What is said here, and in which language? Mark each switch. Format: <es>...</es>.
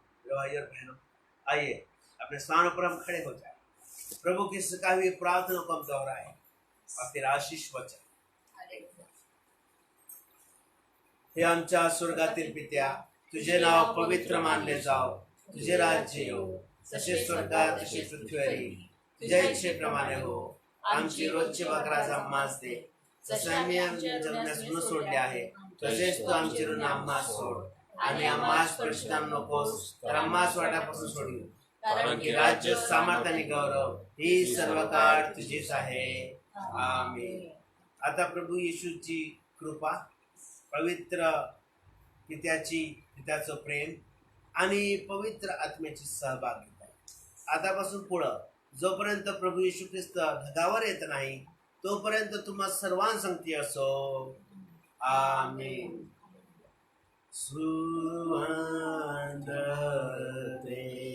<hi>भाई और बहनों, आइए अपने स्थानों पर हम खड़े हो जाए, प्रभु की सिखाई हुई प्रार्थना को हम दोहराए और फिर आशीष वचन।</hi> <mr>हे आमच्या स्वर्गातील पित्या, तुझे नाव पवित्र मानले जाओ, तुझे राज्य येवो, जसे स्वर्गात तसे पृथ्वीवरही तुझ्या इच्छेप्रमाणे हो। आमची रोजची भाकर आम्हास दे, जसे आम्ही आमच्या जगण्यास ऋण सोडले आहे तसेच तू आमचे ऋण आम्हास सोड, आणि आम्हास परीक्षेत नकोस तर आम्हास वाटापासून सोडू, कारण की राज्य, सामर्थ्य आणि गौरव ही सर्व काळ तुझीच आहे, आमीन। आता प्रभू येशूची कृपा, पवित्र पित्याचं प्रेम आणि पवित्र आत्म्याची सहभागिता आतापासून पुढं जोपर्यंत प्रभू येशू ख्रिस्त ढगावर येत नाही तोपर्यंत तुम्हा सर्वांसंगती असो, आमीन। सुवंदते</mr>